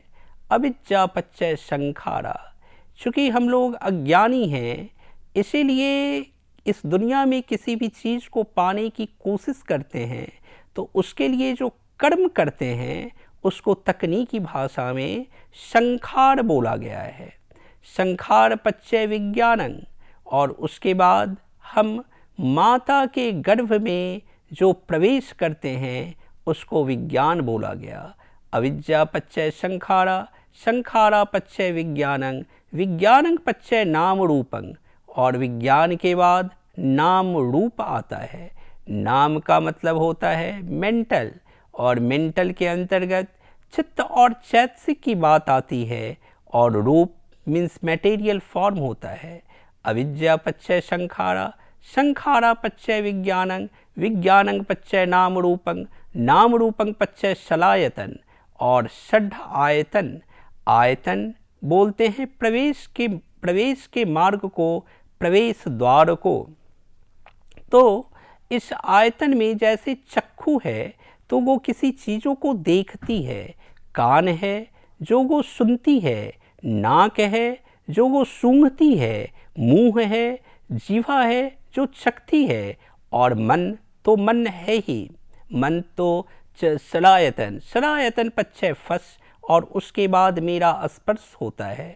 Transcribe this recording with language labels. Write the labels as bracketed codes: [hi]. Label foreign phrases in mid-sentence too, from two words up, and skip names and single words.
[pi] अविद्या पच्चय संखारा, [hi] चूँकि हम लोग अज्ञानी हैं, इसीलिए इस दुनिया में किसी भी चीज़ को पाने की कोशिश करते हैं, तो उसके लिए जो कर्म करते हैं उसको तकनीकी भाषा में संखार बोला गया है। [pi] संखार पच्चय विज्ञानं, [hi] और उसके बाद हम माता के गर्भ में जो प्रवेश करते हैं उसको विज्ञान बोला गया। [pi] अविद्या पच्चय संखारा, संखारा पच्चय विज्ञानं, विज्ञानं पच्चय नाम रूपं, [hi] और विज्ञान के बाद नाम रूप आता है। नाम का मतलब होता है मेंटल, और मेंटल के अंतर्गत चित्त और चैतसिक की बात आती है, और रूप मीन्स [en] material form [hi] होता है। [pi] अविद्या पच्चय संखारा, संखारा पच्चय विज्ञानं, विज्ञानं पच्चय नाम रूपं, नाम रूपं पच्चय शलायतन, [hi] और षड आयतन, आयतन बोलते हैं प्रवेश के मार्ग को, प्रवेश द्वार को। तो इस आयतन में जैसे चक्षु है तो वो किसी चीज़ों को देखती है, कान है जो वो सुनती है, नाक है जो वो सूंघती है, मुंह है, जीवा है जो चखती है, और मन तो मन है ही, मन तो [pi] सलायतन, सलायतन पच्चय फस, [hi] और उसके बाद मेरा स्पर्श होता है।